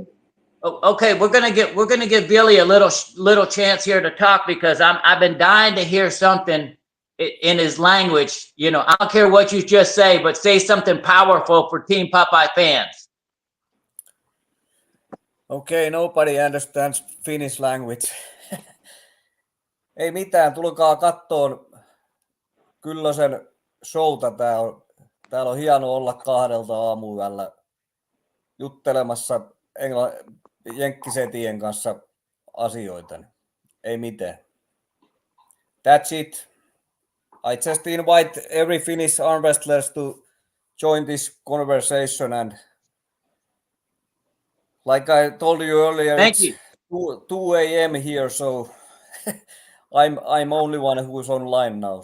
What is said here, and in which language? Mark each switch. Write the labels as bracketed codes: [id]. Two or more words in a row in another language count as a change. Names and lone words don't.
[en] Okay, we're gonna give Billy a little chance here to talk because I've been dying to hear something in his language. You know, I don't care what you just say, but say something powerful for Team Popeye fans. Okay, nobody understands Finnish language. [fi] Ei mitään, tulkaa kattoon Kyllösen showta. Täällä on hieno olla 2 aamuyöllä juttelemassa jenkkisetien kanssa asioita. Ei mitään. [en] That's it. I just invite every Finnish arm wrestlers to join this conversation, and like I told you earlier, Thank it's you. 2 a.m. here, so I'm only one who's online now.